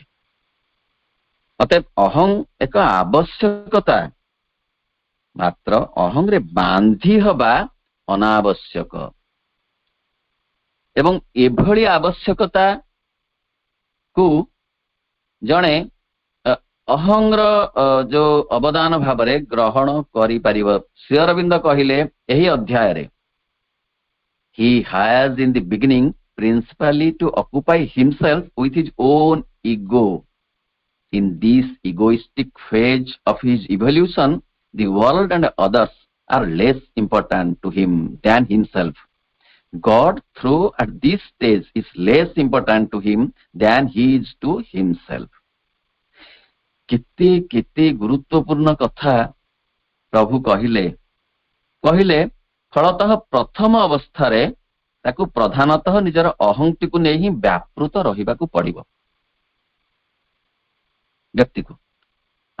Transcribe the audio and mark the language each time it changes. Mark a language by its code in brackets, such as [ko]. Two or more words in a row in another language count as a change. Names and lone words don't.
[or] ଅତଏବ ଅହଂ ଏକ ଆବଶ୍ୟକତା, ମାତ୍ର ଅହଂରେ ବାନ୍ଧି ହେବା ଅନାବଶ୍ୟକ। ଏବଂ ଏଭଳି ଆବଶ୍ୟକତାକୁ ଜଣେ ଅହଂର ଯୋଉ ଅବଦାନ ଭାବରେ ଗ୍ରହଣ କରିପାରିବ। ଶ୍ରୀ ଅରବିନ୍ଦ କହିଲେ ଏହି ଅଧ୍ୟାୟରେ, [en] he has in the beginning principally to occupy himself with his own ego. In this egoistic phase of his evolution, the world and others are less important to him than himself. God, through at this stage, is less important to him than he is to himself. [or] କେତେ ଗୁରୁତ୍ୱପୂର୍ଣ୍ଣ କଥା ପ୍ରଭୁ କହିଲେ। ଫଳତଃ ପ୍ରଥମ ଅବସ୍ଥାରେ ତାକୁ ପ୍ରଧାନତଃ ନିଜର ଅହଂଟିକୁ ନେଇ ହିଁ ବ୍ୟାପୃତ ରହିବାକୁ ପଡିବ ବ୍ୟକ୍ତିକୁ।